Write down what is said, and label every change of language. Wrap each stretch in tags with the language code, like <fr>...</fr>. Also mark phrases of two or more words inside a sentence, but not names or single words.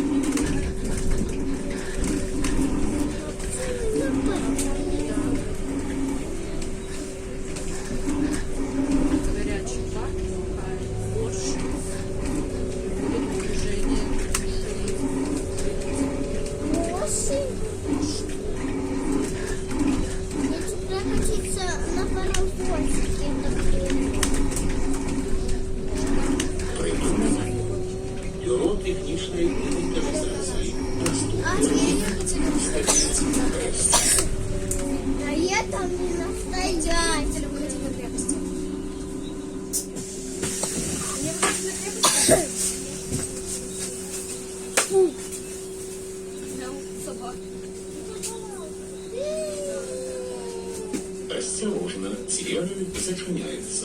<ru>Горячий пар, борщ, движение. Осень. Мне всегда хочется на паровозике.</ru> <uk>Припинок бюро технічної інвентаризації. А Наступний</uk> <ru>я а это не настоящий. Осторожно, двери зачиняються.</ru>